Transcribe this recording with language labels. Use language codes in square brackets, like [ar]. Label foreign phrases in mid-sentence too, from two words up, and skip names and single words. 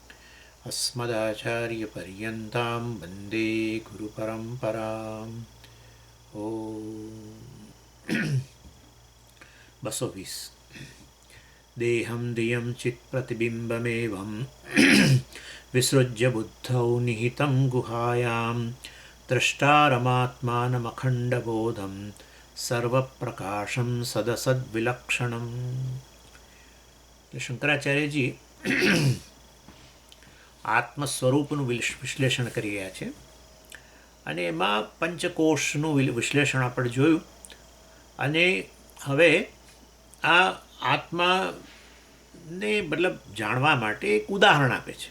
[sa] अस्मदाचार्यपर्यन्तां वन्दे गुरुपरम्पराम् ॐ 220 देहं धियं चित्प्रतिबिम्बमेवं विसृज्य बुद्धौ निहितं गुहायां द्रष्टारमात्मानमखण्डबोधं सर्वप्रकाशं सदसद्विलक्षणं. [gu] શંકરાચાર્યજી આત્મસ્વરૂપનું વિશ્લેષણ કરી રહ્યા છે અને એમાં પંચકોશનું વિશ્લેષણ આપણે જોયું અને હવે આ આત્માને મતલબ જાણવા માટે એક ઉદાહરણ આપે છે.